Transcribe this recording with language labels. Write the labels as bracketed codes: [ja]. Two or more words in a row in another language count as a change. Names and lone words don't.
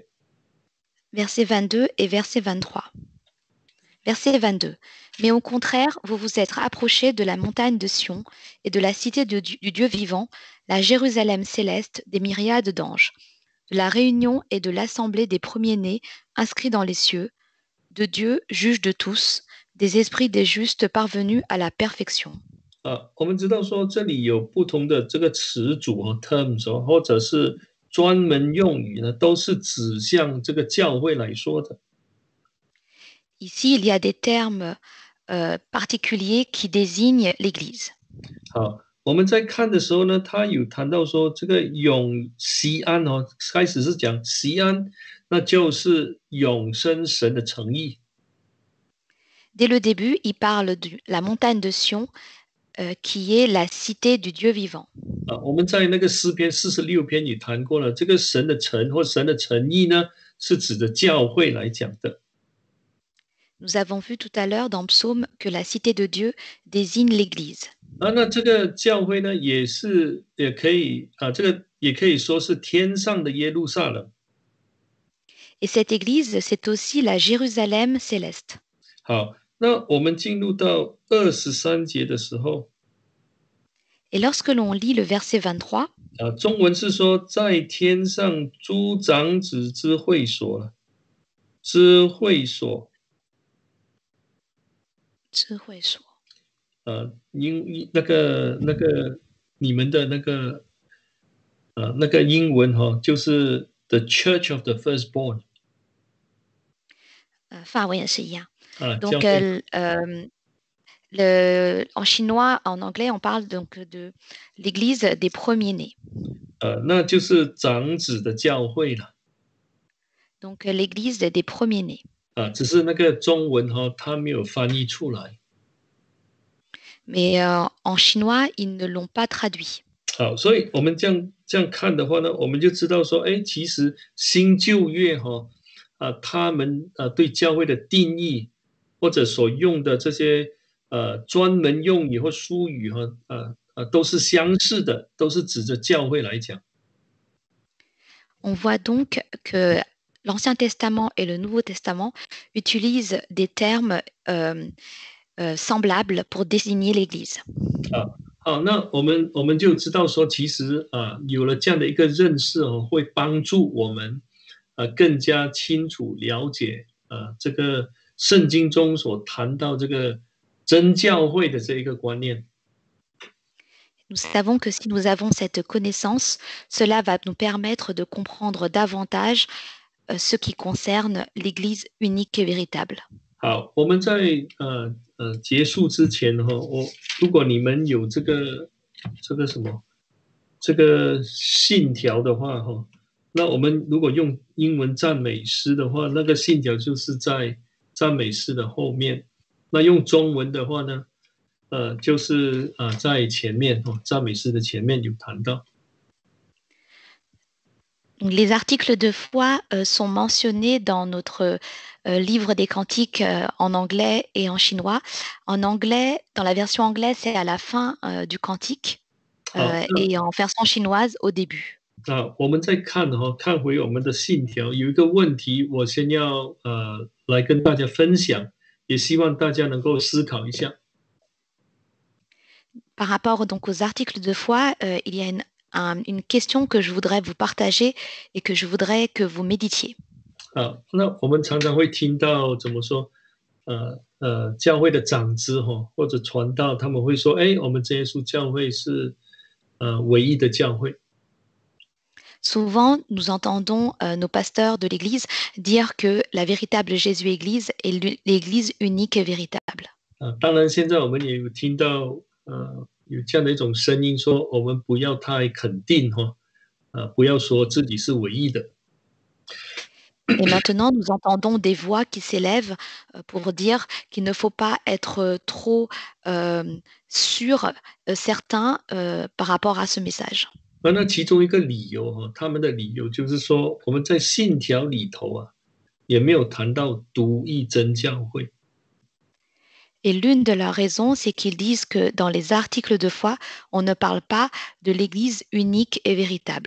[fr] Verset 22 et verset 23. Verset 22. Mais au contraire, vous vous êtes rapprochés de la montagne de Sion et de la cité du Dieu vivant, la Jérusalem céleste des myriades d'anges, de la réunion et de l'assemblée des premiers-nés inscrits dans les cieux, de Dieu, juge de tous, des esprits des justes parvenus à la perfection. [zh] 我们知道说这里有不同的这个词组和 terms 或者是专门用语呢，都是指向这个教会来说的。 [fr] Ici, il y a des termes particuliers qui désignent l'Église. [zh] 好，我们在看的时候呢，他有谈到说这个永锡安哦，开始是讲锡安，那就是永生神的诚意。 [fr] Dès le début, il parle de la montagne de Sion, qui est la cité du Dieu vivant. [zh] 我们在那个诗篇46篇也谈过了，这个神的诚或神的诚意呢，是指着教会来讲的。 [fr] Nous avons vu tout à l'heure dans Psaume que la cité de Dieu désigne l'Église. [zh] 那这个教会呢，也可以这个也可以说是天上的耶路撒冷。 [fr] Et cette Église, c'est aussi la Jérusalem céleste. [zh] 好，那我们进入到23节的时候， [fr] Et lorsque l'on lit le verset 23, [zh] 中文是说在天上诸长子之会所，因那个你们的那个英文就是 [en] The Church of the Firstborn。 [zh] 法文也是一样。教 [fr] Donc, [zh] 会 [fr] en chinois, en anglais, on parle donc de l'Église des premiers-nés. [zh] 那就是长子的教会了。 [fr] Donc, l'Église des premiers-nés. [zh] 只是那个中文它没有翻译出来。 [fr] Mais en chinois, ils ne l'ont pas traduit. [zh] 好，所以我们这样看的话呢，我们就知道说，其实新旧约他们对教会的定义或者所用的这些专门用语或术语都是相似的，都是指着教会来讲。 [fr] On voit donc que l'Ancien Testament et le Nouveau Testament utilisent des termes semblables pour désigner l'Église. [zh] 好，那我们就知道说，其实有了这样的一个认识会帮助我们更加清楚了解这个圣经中所谈到这个真教会的这一个观念。 [fr] Nous savons que si nous avons cette connaissance, cela va nous permettre de comprendre davantage ce qui concerne l'Église unique et véritable. [zh] 好，我们在结束之前如果你们有这个信条的话那我们如果用英文赞美诗的话，那个信条就是在赞美诗的后面。那用中文的话呢，就是在前面赞美诗的前面有谈到。 [fr] Donc, les articles de foi sont mentionnés dans notre livre des cantiques en anglais et en chinois. En anglais, dans la version anglaise, c'est à la fin du cantique et en version chinoise au début. [zh] 我们再看看回我们的信条，有一个问题，我先要来跟大家分享，也希望大家能够思考一下。 [fr] Par rapport donc aux articles de foi, il y a une question que je voudrais vous partager et que je voudrais que vous méditiez. [zh] 那我们常常会听到怎么说，教会的长子或者传道，他们会说，我们真耶稣教会是唯一的教会。 [fr] Souvent, nous entendons nos pasteurs de l'Église dire que la véritable Jésus-Église est l'Église unique et véritable. [zh] 当然，现在我们也有听到有这样的一种声音说，我们不要太肯定不要说自己是唯一的。 [fr] Et maintenant, nous entendons des voix qui s'élèvent pour dire qu'il ne faut pas être trop sûr, certain par rapport à ce message. [zh] 那其中一个理由他们的理由就是说，我们在信条里头也没有谈到独一真教会。 [fr] Et l'une de leurs raisons, c'est qu'ils disent que dans les articles de foi, on ne parle pas de l'Église unique et véritable.